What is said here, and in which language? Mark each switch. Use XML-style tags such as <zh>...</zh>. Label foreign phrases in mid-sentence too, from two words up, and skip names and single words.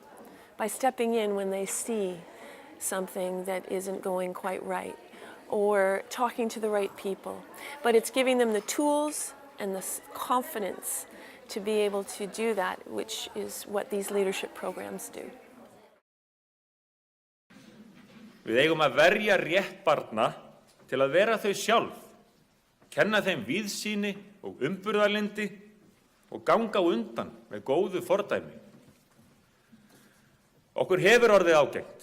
<en>By stepping in when they see something that isn't going quite right, or talking to the right people. But it's giving them the tools and the confidence to be able to do that, which is what these leadership programs do.</en> <is>Við eigum að verja rétt barna til að vera þau sjálf, kenna þeim víðsýni og umburðarlyndi og ganga á undan með góðu fordæmi. Okkur hefur orðið ágengt.</is>